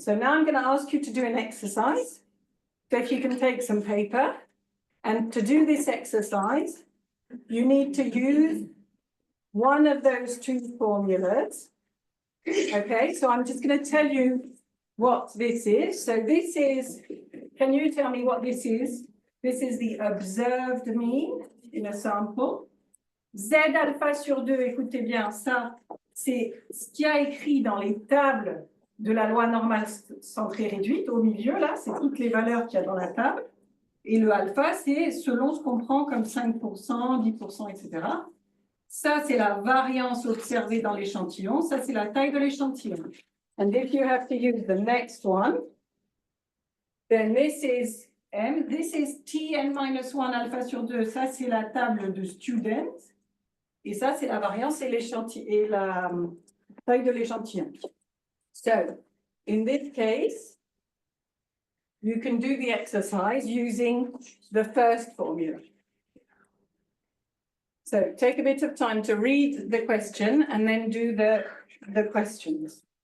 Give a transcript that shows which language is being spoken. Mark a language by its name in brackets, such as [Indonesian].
[English] So now I'm going to ask you to do an exercise. So if you can take some paper, and to do this exercise, you need to use one of those two formulas. Okay, so I'm just going to tell you what this is. So this is, can you tell me what this is? This is the observed mean in a sample. [French] Z alpha sur 2, écoutez bien, ça, c'est ce qu'il y a écrit dans les tables de la loi normale centrée réduite, au milieu, là, c'est toutes les valeurs qu'il y a dans la table. Et le alpha, c'est selon ce qu'on prend comme 5%, 10%, etc. Ça, c'est la variance observée dans l'échantillon. Ça, c'est la taille de l'échantillon. [English] And if you have to use the next one, then this is M. This is Tn minus 1 alpha [French] sur 2. Ça, c'est la table de student. Et ça, c'est la variance et l'échantillon et la taille de l'échantillon. [English] So, in this case, you can do the exercise using the first formula. So take a bit of time to read the question and then do the questions.